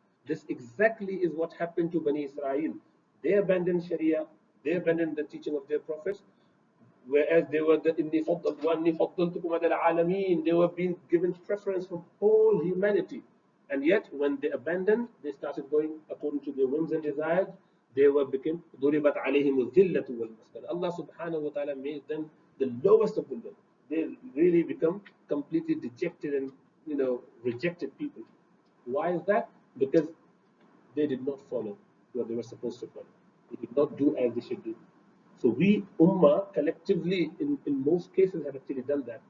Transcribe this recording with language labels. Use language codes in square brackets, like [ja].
[en] This exactly is what happened to Bani Israel. They abandoned Sharia, they abandoned the teaching of their prophets, whereas they were the [ar] inni faddaltukum ala alamin, [en] they were being given preference from whole humanity. And yet, when they abandoned, they started going according to their whims and desires. They became [ar] ضُرِبَتْ عَلَيْهِمُ الذِّلَّةُ وَالْمَسْكَنَةُ. [en] Allah subhanahu wa ta'ala made them the lowest of the low. They really become completely dejected and rejected people. Why is that? Because they did not follow what they were supposed to follow. They did not do as they should do. So we, Ummah, collectively, in most cases, have actually done that.